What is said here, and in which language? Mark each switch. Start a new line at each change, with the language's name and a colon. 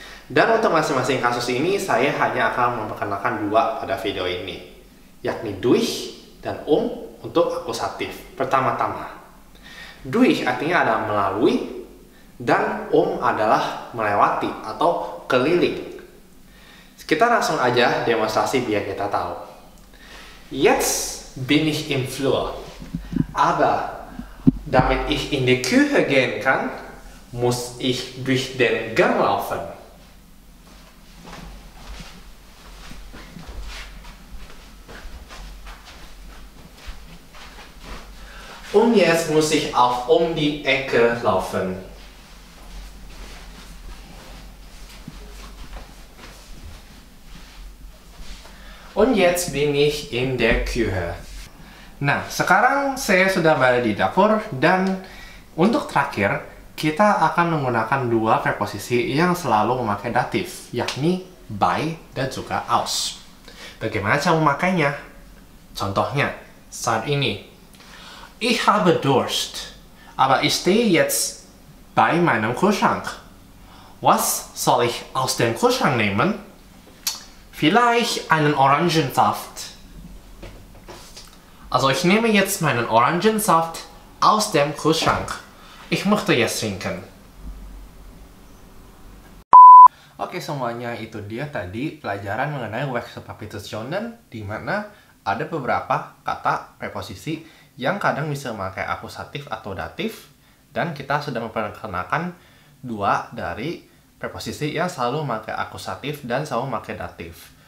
Indonesian: Dan untuk masing-masing kasus ini, saya hanya akan memperkenalkan dua pada video ini, yakni durch dan untuk akusatif. Pertama-tama, durch artinya adalah melalui, dan adalah melewati atau keliling. Kita langsung aja demonstrasi biar kita tahu.
German: Jetzt bin ich im Flur, aber damit ich in die Küche gehen kann, muss ich durch den Gang laufen. Und jetzt muss ich auch die Ecke laufen. Und jetzt bin ich in der Küche.
Indonesian: Nah, sekarang saya sudah berada di dapur dan untuk terakhir kita akan menggunakan dua preposisi yang selalu memakai datif, yakni bei dan juga aus. Bagaimana cara memakainya? Contohnya saat ini.
German: Ich habe Durst, aber ich stehe jetzt bei meinem Kühlschrank. Was soll ich aus dem Kühlschrank nehmen? Vielleicht einen Orangensaft. Also ich nehme jetzt meinen Orangensaft aus dem Kühlschrank. Ich möchte jetzt trinken.
Indonesian: Oke semuanya, itu dia tadi pelajaran mengenai Wechselprepositionen, di mana ada beberapa kata preposisi yang kadang bisa memakai akusatif atau datif, dan kita sudah memperkenalkan dua dari preposisi yang selalu memakai akusatif dan selalu memakai datif.